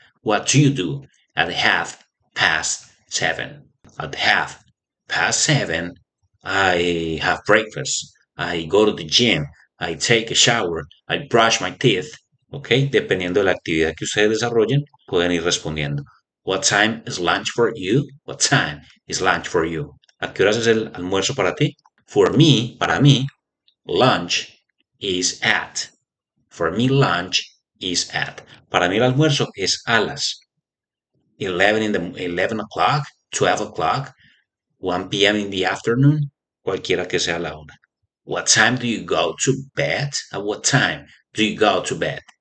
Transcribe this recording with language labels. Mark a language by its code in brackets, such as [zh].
[en] What do you do at 7:30? At 7:30, I have breakfast. I go to the gym. I take a shower. I brush my teeth. ¿Ok? [es] Dependiendo de la actividad que ustedes desarrollen, pueden ir respondiendo. [en] What time is lunch for you? What time is lunch for you? [es] ¿A qué horas es el almuerzo para ti? [en] For me, [es] para mí, [en] lunch is at. For me, lunch is at. [es] Para mí el almuerzo es a las 11 o'clock, 12 o'clock, 1 p.m. [en] in the afternoon, [es] cualquiera que sea la hora. [en] What time do you go to bed? At what time do you go to bed?